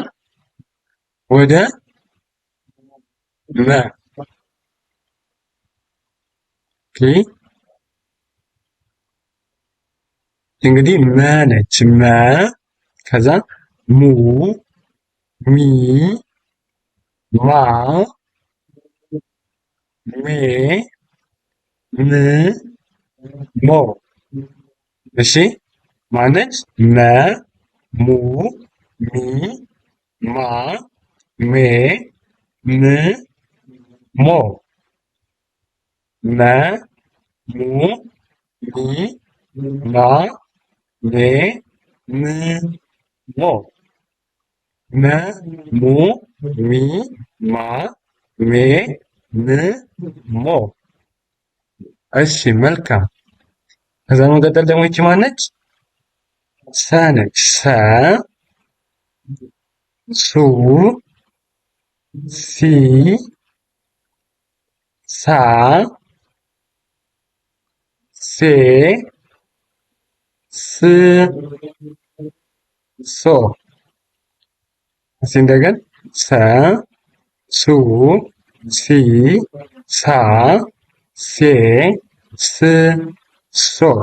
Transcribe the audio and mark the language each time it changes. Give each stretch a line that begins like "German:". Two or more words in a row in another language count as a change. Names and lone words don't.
Amharic: ወደ መ። ኦኬ እንግዲህ መ ነች። መ ከዛ ሙ ሚ ማ ሜ ም ሞ። እሺ ማነች? መ ሙ ሚ ማ ሜ ም ሞ። መ ሙ ሚ ማ ሜ ም ሞ። መ ሙ ሚ ማ ሜ ም ሞ። እሺ መልካም። ከዛ መቀጠል ደግሞ ይቺ ማነች? ሰ ነች። ሰ ሱ ሲ ሳ ሴ ስ ሶ። እስኪ እንደገና ሰ ሱ ሲ ሳ ሴ ስ ሶ።